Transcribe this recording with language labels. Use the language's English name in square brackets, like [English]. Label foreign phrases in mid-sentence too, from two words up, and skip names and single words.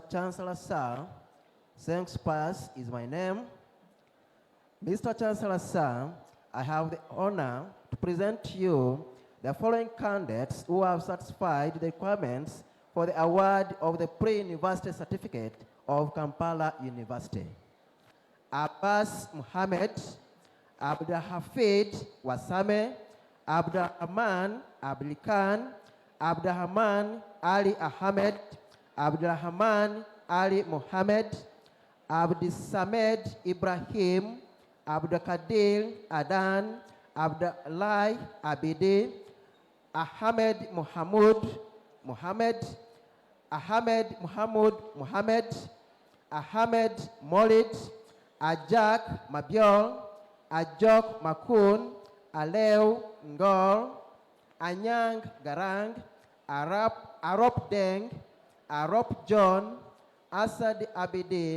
[English] Chancellor, sir, thanks pass is my name. Mr. Chancellor, sir, I have the honor to present to you the following candidates who have satisfied the requirements for the award of the Pre-University Certificate of Kampala University. Abbas Muhammad, Abdul Hafid Wasame, Abdul Rahman Abdul Khan, Abdul Rahman Ali Ahmed, Abdul Rahman Ali Mohammed, Abdul Samed Ibrahim, Abdul Kadir Adan, Abdullah Abidi, Ahmed Muhammad, Muhammad, Ahmed Muhammad, Muhammad, Ahmed Molid, Ajak Mabiol, Ajok Makun, Aleu Ngol, Anyang Garang, Arop Deng, Arop John, Asad Abidi,